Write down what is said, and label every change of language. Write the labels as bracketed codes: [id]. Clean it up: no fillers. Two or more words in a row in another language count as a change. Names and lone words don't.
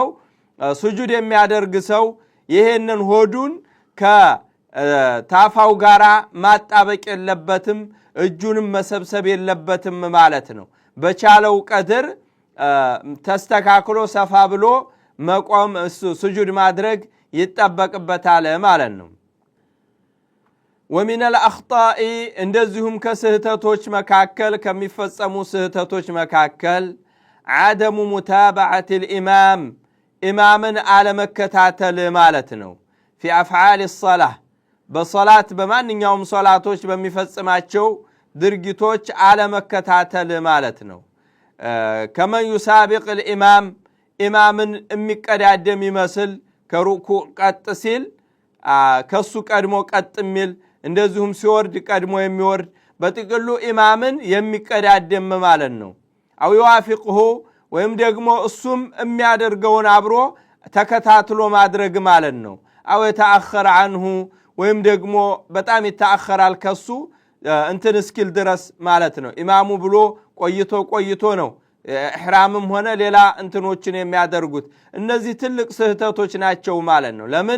[am] ሱጁድ የሚያደርግ ሰው ይሄንን ሆዱን ከታፋው ጋራ ማጣበቅ የለበትም፣ እጁንም መሰብሰብ የለበትም ማለት ነው። በቻለው ቀድር ተስተካክሎ ሰፋ ብሎ መቆም ሱጁድ ማድረግ ይጠበቅበታል ማለት ነው። [ar] ومن الأخطاء [am] እንደዚሁም ከስህተቶች መካከል ከሚፈጸሙ ስህተቶች መካከል [ar] عدم متابعة الإمام [am] ኢማምን አለመከታተል ማለት ነው። [ar] في أفعال الصلاة [am] በሶላት በማንኛውም ሶላቶች በሚፈጽማቸው ድርጊቶች አለመከታተል ማለት ነው። [ar] كمن يسابق الإمام [am] ኢማምን የሚቀዳደም ይመስል ከሩኩዕ ቀጥ ሲል ከሱ ቀድሞ ቀጥ የሚል እንደዚሁም ሲወርድ ቀድሞ የሚወርድ በጥቅሉ ኢማምን የሚቀዳደም ማለት ነው። [ar] أو يوافقه [am] ወይም ደግሞ እሱም የሚያደርገውን አብሮ ተከታትሎ ማድረግ ማለት ነው። [ar] أو يتأخر عنه [am] ወይም ደግሞ በጣም ይተአኸራል ከሱ እንትን እስኪል ድረስ ማለት ነው። ኢማሙ ብሎ ቆይቶ ነው ኢህራምም ሆነ ሌላ እንትኖችን የሚያደርጉት። እነዚህ ትልቅ ስህተቶች ናቸው ማለት ነው። ለምን?